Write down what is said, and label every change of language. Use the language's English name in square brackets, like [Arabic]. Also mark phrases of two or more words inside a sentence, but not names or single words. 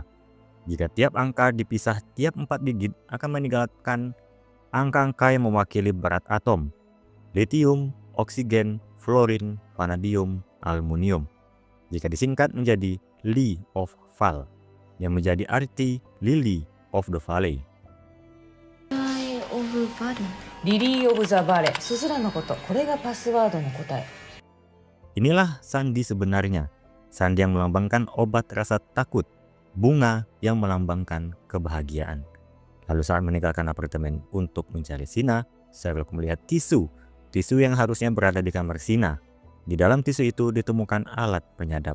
[Indonesian] Jika tiap angka dipisah tiap 4 digit akan meninggalkan angka-angka yang mewakili berat atom. Litium, oksigen, fluorin, vanadium, aluminium. Jika disingkat menjadi [English] Li of Val, [Indonesian] yang menjadi arti [English] Lily of the Valley. Lily of the Valley, [Japanese] すずらのこと。これがパスワードの答え。 [Indonesian] Inilah sandi sebenarnya. Sandi yang melambangkan obat rasa takut. Bunga yang melambangkan kebahagiaan. Lalu saat meninggalkan apartemen untuk mencari Sina, Sherlock melihat tisu. Tisu yang harusnya berada di kamar Sina. Di dalam tisu itu ditemukan alat penyadap.